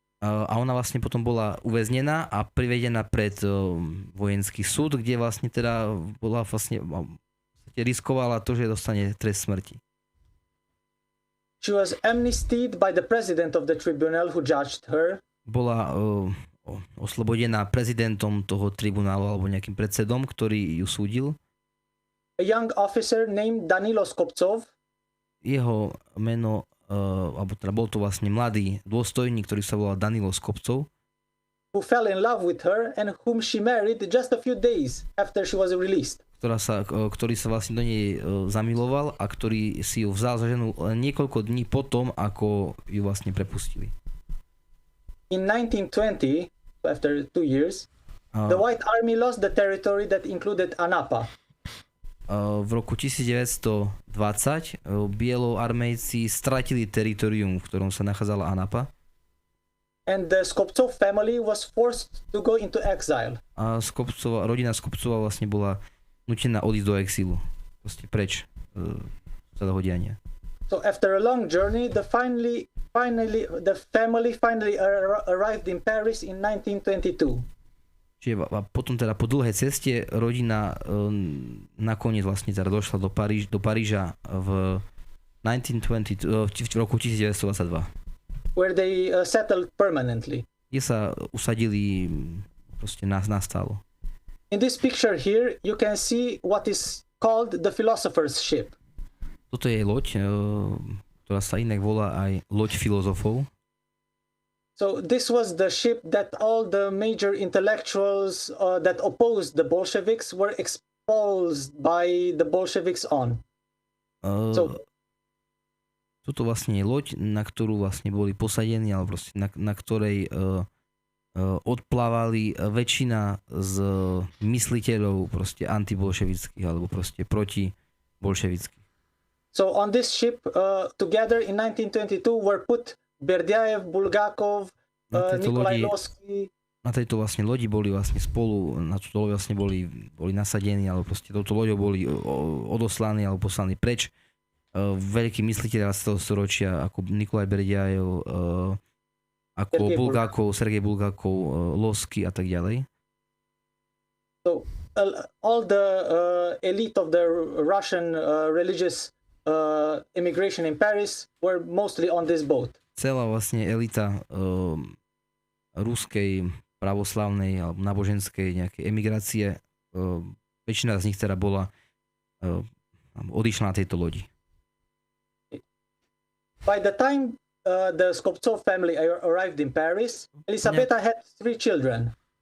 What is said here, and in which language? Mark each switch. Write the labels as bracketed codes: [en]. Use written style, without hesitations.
[sk] A ona vlastne potom bola uväznená a privedená pred vojenský súd, kde vlastne teda bola vlastne riskovala to, že dostane trest smrti. [en] She was amnestied by the president of the tribunal who judged her. [sk] Bola oslobodená prezidentom toho tribunálu alebo nejakým predsedom, ktorý ju súdil. [en] A young officer named Danilo Skobcov. [sk] Jeho meno alebo teda bol to vlastne mladý dôstojník, ktorý sa volal Danilo Skobcov. [en] Who fell in love with her and whom she married just a few days after she was released. [sk] Ktorý sa vlastne do nej zamiloval a ktorý si ju vzal za ženu niekoľko dní potom, ako ju vlastne prepustili. [en] In 1920, after 2 years, the White Army lost the territory that included Anapa. [sk] V roku 1920 bieloarmejci stratili teritorium, v ktorom sa nachádzala Anapa. [en] and the Skobcov family was forced to go into exile. [sk] A rodina Skobcova vlastne bola nutená odísť do exílu. Proste preč celého diania. [en] So after a long journey, the family finally arrived in Paris in 1922. [sk] Čiže potom teda po dlhej ceste rodina nakoniec vlastne teda došla do Paríža v 1922, v roku 1922. [en] Where they settled permanently. [sk] Kde sa usadili proste nastálo. [en] In this picture here, you can see what is called the philosopher's ship. [sk] Toto je loď, ktorá sa inak volá aj loď filozofov. [en] So this was the ship that all the major intellectuals that opposed the Bolsheviks were exposed by the Bolsheviks on. [sk] Toto vlastne je loď, na ktorú vlastne boli posadení, alebo proste na ktorej odplávali väčšina z mysliteľov proste antibolševických alebo proste protibolševických. [en] So on this ship together in 1922 were put Berdiaev, Bulgakov, Nikolaj Losky. [sk] Na tejto vlastne lodi boli vlastne spolu, na túto loď vlastne boli nasadení, alebo proste touto loďou boli odoslaní alebo poslaní preč. Veľkí mysliteľia z toho storočia, ako Nikolaj Berdiaev, ako Sergej Bulgakov, Losky a tak ďalej. [en] So all the elite of the Russian religious immigration in Paris were mostly on this boat. [sk] Celá vlastne elita ruskej pravoslavnej alebo náboženskej nejakej emigrácie, väčšina z nich teda odišla na tejto lodi. [en] By the time the Skobcov family arrived in Paris, Elisabeta had 3 children.